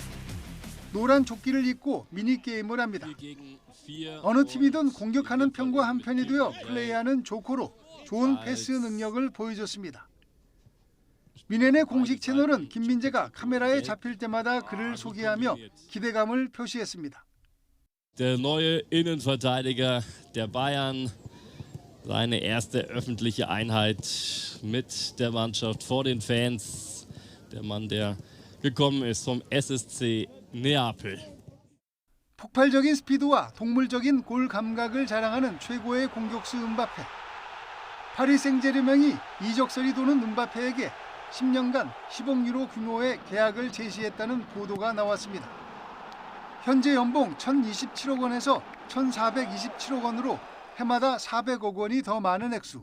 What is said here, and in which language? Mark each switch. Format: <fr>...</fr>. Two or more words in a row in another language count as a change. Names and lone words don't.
<ko>노란 조끼를 입고 미니게임을 합니다. 어느 팀이든 공격하는 편과 한 편이 되어 플레이하는 조커로 좋은 패스 능력을 보여줬습니다. 미넨의 공식 채널은 김민재가 카메라에 잡힐 때마다 그를 소개하며 기대감을 표시했습니다.</ko> <de>Der neue Innenverteidiger der Bayern, seine erste öffentliche Einheit mit der Mannschaft vor den Fans, der Mann, der gekommen ist vom SSC Neapel.</de> <ko>폭발적인 스피드와 동물적인 골 감각을 자랑하는 최고의 공격수 은바페. 파리 생제르맹이 이적설이 도는 은바페에게 10년간 10억 유로 규모의 계약을 제시했다는 보도가 나왔습니다. 현재 연봉 1,027억 원에서 1,427억 원으로 해마다 400억 원이 더 많은 액수.</ko>